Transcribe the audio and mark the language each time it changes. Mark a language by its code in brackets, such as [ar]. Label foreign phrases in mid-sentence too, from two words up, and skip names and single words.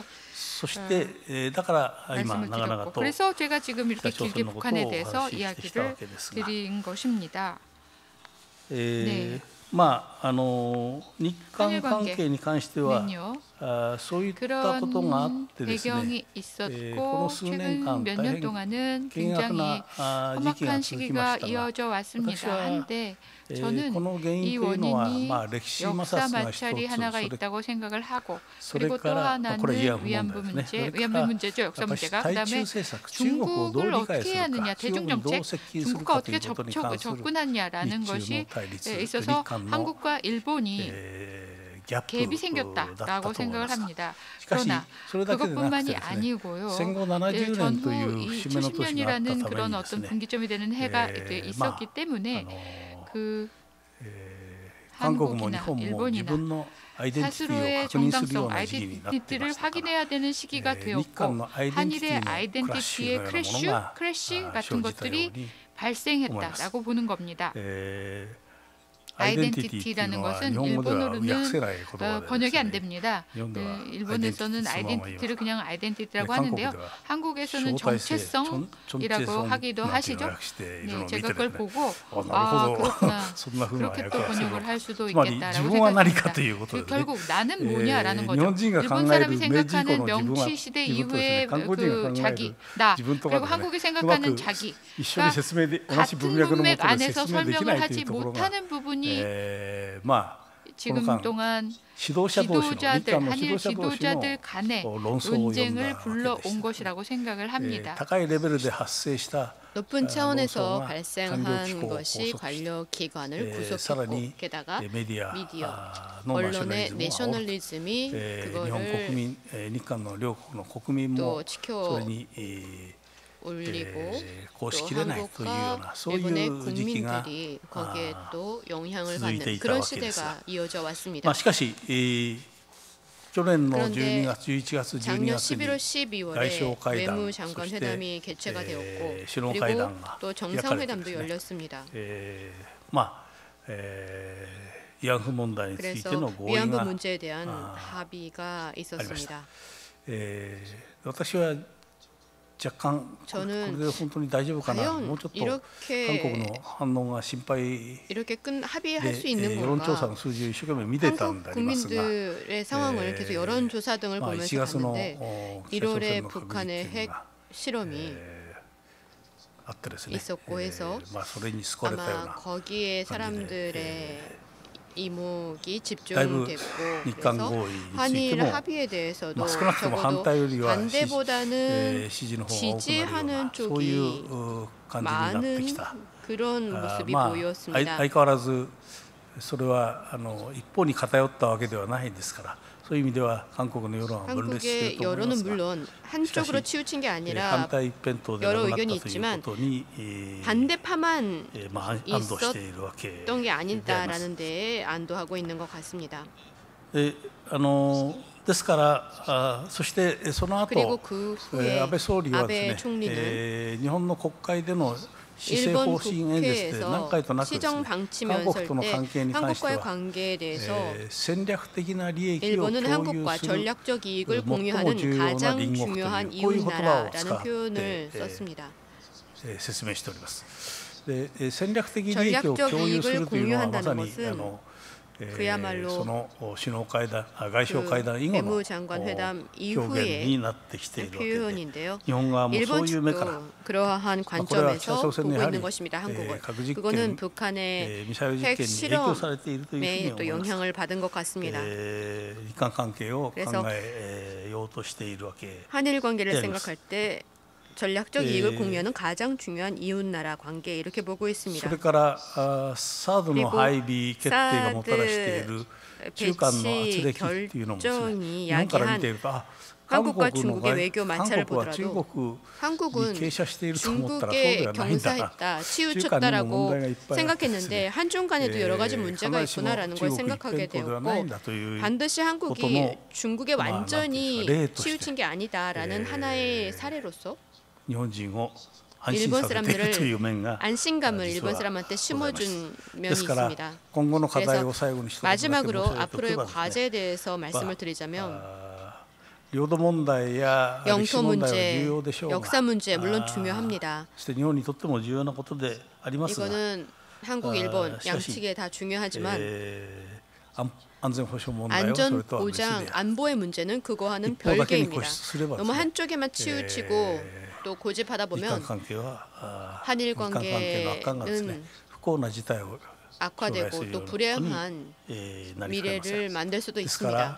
[ja] そしてだから今長々と北朝鮮のことをお話ししてきたわけですが、 まあ日韓関係に関してはそういったことがあってですね、この数年間大変険悪な時期が続きましたが、私はこの原因というのはまあ歴史摩擦が一つ、それからこれ慰安婦問題ですね。それからやっぱり対中政策、中国をどう理解するか、中国にどう接近するかということに関する日中の対立、日韓の [ko] 갭이 생겼다라고 생각을 합니다. [ja] しかし [ko] 그러나 [ja] それだけでなくて [ko] 그것뿐만이 [ja] ですね、 [ko] 아니고요. [ja] 戦後70年という節目の年があったため [ko] 70년이라는 [ja] に [ko] 그런 [ja] です [ko] 어떤 [ja] ね、 [ko] 분기점이 되는 해가 있었기 때문에 그 [ja] 韓国も日 [ko] 한국이나 [ja] 本も自 [ko] 일본이나 [ja] 分のアイデンティティを [ko] 스스로의 [ja] 確認するよう [ko] 정당성, [ja] な時期になっていま [ko] 아이덴티티를 [ja] したから、 [ko] 확인해야 되는 시기가 [ja] 日 [ko] 되었고 [ja] 韓のアイデンティテ [ko] 한일의 [ja] ィのクラッシュの [ko] 아이덴티티의 [ja] ようなものが [ko] 크래쉬 [ja] 生 [ko] 같은 [ja] じたよう [ko] 것들이 [ja] に [ko] 발생했다라고 보는 겁니다. [ja] アイデンティティというのは日本語では訳せない言葉で [ko] 번역이 [ja] です [ko] 안 [ja] ね、 [ko] 됩니다. [ja] 日本では [ko] 일본에서는 아이덴티티를 그냥 아이덴티티라고 하는데요. [ja] 韓国では [ko] 한국에서는 정체성이라고 하기도 하시죠. 네, 제가 그걸 보고 [ja] なるほど [ko] 그렇구나. [ja] そんな風な [ko] 그렇게 [ja] 訳 [ko] 또 [ja] がする [ko] 번역을 할 수도 [ja] つまり自 [ko] 있겠다라고 [ja] 分は何か [ko] 생각합니다. [ja] ということでね、 [ko] 결국 나는 뭐냐라는 [ja] 日 [ko] 거죠. [ja] 本人が考 [ko] 일본 [ja] える [ko] 사람이 [ja] 明治以降 [ko] 생각하는 [ja] の自分は [ko] 명치 시대 [ja] 自分とですね、 [ko] 이후의 [ja] 韓国人が [ko] 그 [ja] 考え [ko] 자기 [ja] る [ko] 나 [ja] 自分と [ko] 그리고 [ja] かでね、 [ko] 한국이 [ja] うま [ko] 생각하는 [ja] く [ko] 자기 [ja] 一緒に説明で同じ [ko] 같은 [ja] 文脈のも [ko] 문맥 [ja] とで [ko] 안에서 [ja] 説明できな [ko] 설명을 [ja] いとい [ko] 하지 [ja] うところが、 [ko] 못하는 부분이 [ja] まあ [ko] 지금 동안 [ja] 指導者同士の日 [ko] 지도자들 [ja] 韓の指 [ko] 한일 [ja] 導者同士の [ko] 지도자들 간의 [ja] 論争を呼んだ [ko] 논쟁을 [ja] わけで [ko] 불러온 [ja] した。 [ko] 것이라고 생각을 합니다. [ja] 高いレベルで発生した [ko] 높은 차원에서 논소가 발생한 관료기구 것이 구속, 관력 기관을 구속했고 사라니 게다가 메디아 언론의 내셔널리즘이 [ja] 日本 [ko] 그거를 [ja] 国民日韓の両国の国民も [ko] 또 [ja] それに [ko] 올리고 [ja] こうし [ko] 또 [ja] きれないというような [ko] 한국과 [ja] そうい [ko] 일본의 [ja] う時期が [ko] 국민들이 거기에 또 영향을 [ja] 続いて [ko] 받는 [ja] いた [ko] 그런 [ja] わけですが、 [ko] 시대가 이어져 [ja] ま [ko] 왔습니다. [ja] あしかし去年の [ko] 그런데 [ja] 12月11月12 [ko] 작년 [ja] 月に [ko] 11월 [ja] 外相 [ko] 12월에 [ja] 会談 [ko] 외무장관 [ja] そして [ko] 회담이 개최가 되었고 [ja] 首脳会 [ko] 그리고 [ja] 談が [ko] 또 [ja] 開かれて [ko] 정상회담도 [ja] ですね、 [ko] 열렸습니다. [ja] まあ慰安婦問題についての [ko] 그래서 [ja] 合意 [ko] 위안부 [ja] が [ko] 문제에 대한 합의가 있었습니다. [ja] 私は若干こ [ko] 저는 [ja] れで本当に大丈夫かな、 [ko] 과연 [ja] もうちょっと [ko] 이렇게 [ja] 韓国の反応が心配 [ko] 이렇게 합의할 [ja] で [ko] 수 있는 [ja] 世論調査 [ko] 건가? [ja] の数字を一生懸命見てたんで [ko] 한국 [ja] ありますが、 [ko] 국민들의 상황을 계속 여론조사 등을 [ja] まあ、1 [ko] 보면서 [ja] 月の [ko] 봤는데 [ja] 北朝鮮 [ko] 1월에 [ja] の核実 [ko] 북한의 [ja] 験 [ko] 핵 [ja] が [ko] 실험이 [ja] あってですね、 [ko] 있었고 해서 [ja] まあ、それに救われたよう [ko] 아마 [ja] な [ko] 거기에 [ja] 感じで [ko] 사람들의 이목이 [ja] だいぶ [ko] 집중됐고 [ja] 日韓 [ko] 그래서 [ja] 合意について [ko] 한일 [ja] も [ko] 합의에 대해서도 [ja] まあ、少なくとも反 [ko] 적어도 [ja] 対よりは支 [ko] 반대보다는 [ja] 持の方が多くなるよう [ko] 지지하는 [ja] なそうい [ko] 쪽이 [ja] う感じになってき [ko] 많은 [ja] た。 [ko] 그런 [ja] あ [ko] 모습이 [ja] まあ、 [ko] 보였습니다. [ja] 相変わらずそれは一方に偏ったわけではないですから、そういう意味では韓国の世論は分裂してい [ko] 한국의 [ja] ると思いま [ko] 여론은 [ja] すが、 [ko] 물론 한쪽으로 치우친 게 [ja] 反 [ko] 아니라 [ja] 対一辺倒でな [ko] 여러 [ja] くなった [ko] 의견이 [ja] という [ko] 있지만 [ja] ことに、 [ko] 반대파만 [ja] まあ、安堵しているわけで [ko] 있었던 게 [ja] あります。 [ko] 아니다라는 데에 안도하고 있는 것 같습니다. [ja] ですからそしてその [ko] 그리고 [ja] 後 [ko] 그 후에 [ja] 安倍総理はで [ko] 아베 [ja] す [ko] 총리는 [ja] ね、日本の国会での施政 [ko] 일본 [ja] 方針演説で何 [ko] 국회에서 [ja] 回となくですね、 [ko] 시정 [ja] 韓 [ko] 방침연설 [ja] 国との [ko] 때 [ja] 関係に関して [ko] 한국과의 [ja] は [ko] 관계에 대해서 [ja] 戦略的な利益を [ko] 일본은 [ja] 共有 [ko] 한국과 [ja] する [ko] 전략적 이익을 [ja] 最も [ko] 공유하는 [ja] 重要な [ko] 가장 [ja] 隣国という [ko] 중요한 [ja] こういう言葉を [ko] 이웃나라라는 [ja] 使って [ko] 표현을 썼습니다. [ja] 説明しております。で戦略的利益を共有するというのはまさに [ko] 그야말로 [ja] その首脳会談、外相会談以後の [ko] 외무장관 회담 [ja] 表現に [ko] 이후의 [ja] なってきているわけで、 [ko] 표현인데요. [ja] 日本側もそう [ko] 일본 [ja] いう目から [ko] 측도 그러한 관점에서 보고 있는 것입니다. 한국은. [ja] 核実 [ko] 그거는 [ja] 験、 [ko] 북한의 [ja] ミサイル実 [ko] 핵 [ja] 験に影響されているというふうに [ko] 실험에 [ja] 思 [ko] 또 [ja] います。 [ko] 영향을 받은 것 같습니다. [ja] 日韓関係を考 [ko] 그래서 [ja] えようとしているわけ [ko] 한일 관계를 네, 생각할 때 전략적 이익을 공유하는 가장 중요한 이웃나라 관계 이렇게 보고 [ja] そ [ko] 있습니다. [ja] れからサードの配備決定がもたらしている中間の圧力っていうのもですね、日本から見ていると韓国 [ko] 한국과 [ja] の [ko] 중국의 외교 마찰을 [ja] 韓国は中 [ko] 보더라도 [ja] 国に [ko] 한국은 [ja] 傾斜していると思ったらそうで [ko] 중국에 [ja] はないんだな。 [ko] 경사했다, [ja] 中間にも問 [ko] 치우쳤다라고 [ja] 題がいっぱいあってですね、 [ko] 생각했는데 한중 간에도 여러 가지 문제가 [ja] 必ずしも [ko] 있구나라는 걸 [ja] 中国一 [ko] 생각하게 [ja] 辺倒ではないん [ko] 되었고 [ja] だという [ko] 반드시 [ja] ことも [ko] 한국이 중국에 뭐, 완전히 뭐, 뭐, 치우친 게 아니다라는 하나의 사례로서 [ja] 日本人を安心 [ko] 일본 [ja] させているという面 [ko] 사람들을 [ja] が [ko] 안심감을 [ja] 実 [ko] 일본 [ja] は [ko] 사람한테 [ja] ございます [ko] 심어준 [ja] で [ko] 면이 [ja] すから [ko] 있습니다. [ja] 今後の課題を最後に一つだけ申し上げて [ko] 마지막으로 [ja] おけ [ko] 앞으로의 [ja] ばですね、 [ko] 과제에 대해서 말씀을 드리자면 [ja] 領土問題や歴史 [ko] 영토 [ja] 問題は重 [ko] 문제, [ja] 要でしょうが、 [ko] 역사 문제 물론 중요합니다. [ja] そして日本にとっても重要なことでありますが、 [ko] 이거는 한국, 일본 양측에 다 중요하지만 안전 보장, 안보의 문제는 그거와는 별개입니다. 너무 한쪽에만 치우치고 또 고집하다 보면 한일 관계는 악화되고 또 불행한 미래를 만들 수도 있습니다.